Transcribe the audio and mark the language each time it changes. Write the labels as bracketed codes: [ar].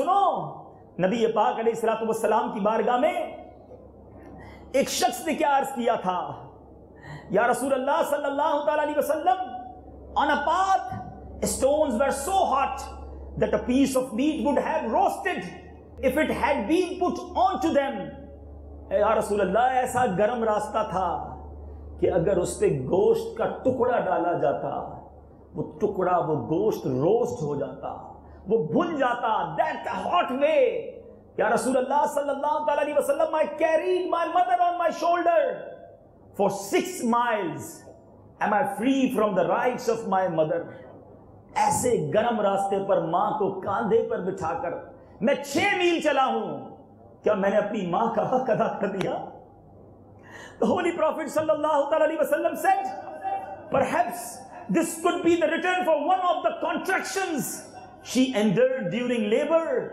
[ur] سنو، نبی پاک علیہ الصلوۃ والسلام کی بارگاہ میں ایک شخص نے کیا عرض کیا تھا، یا رسول اللہ صلی اللہ تعالی علیہ وسلم، [en] on a path stones were so hot that a piece of meat would have roasted if it had been put onto them. [ur] یا رسول اللہ ایسا گرم راستہ تھا کہ اگر اس پہ گوشت کا ٹکڑا ڈالا جاتا، وہ ٹکڑا، وہ گوشت روسٹ ہو جاتا، وہ بھن جاتا. [en] That hot way. [ur] یا رسول اللہ صلی اللہ تعالی علیہ وسلم، [en] I carried my mother on my shoulder for 6 miles. Am I free from the rights of my mother? [ur] ایسے گرم راستے پر ماں کو کاندھے پر بٹھا کر میں 6 میل چلا ہوں، کیا میں نے اپنی ماں کا حق ادا کر دیا؟ [en] The Holy Prophet sallallahu alaihi wasallam said, perhaps this could be the return for one of the contractions she endured during labor